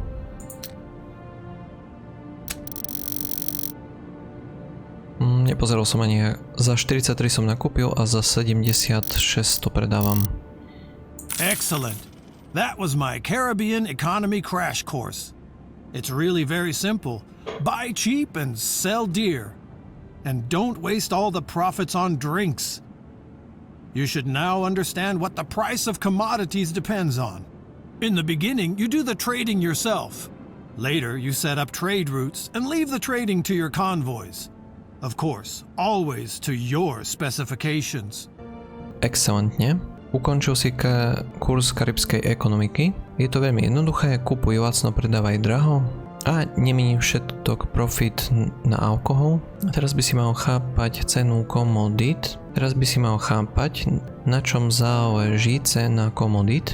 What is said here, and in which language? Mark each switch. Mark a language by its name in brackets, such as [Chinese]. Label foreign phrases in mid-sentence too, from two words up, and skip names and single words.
[Slovak] Nepozeral som ani, za 43 som nakúpil a za 76 to predávam. [English] Excellent. That was my Caribbean economy crash course. It's really very simple. Buy cheap and sell dear. And don't waste all the profits on drinks. You should now understand what the price of commodities depends on. In the beginning, you do the trading yourself. Later, you set up trade routes and leave the trading to your convoys. Of course, always to your specifications. [Slovak] Excelentne. Ukončil si kurz karibskej ekonomiky. Je to veľmi jednoduché, kupuj lacno, predávaj draho a nemini všetok profit na alkohol. A teraz by si mal chápať cenu komodít. Teraz by si mal chápať, na čom záleží cena komodít.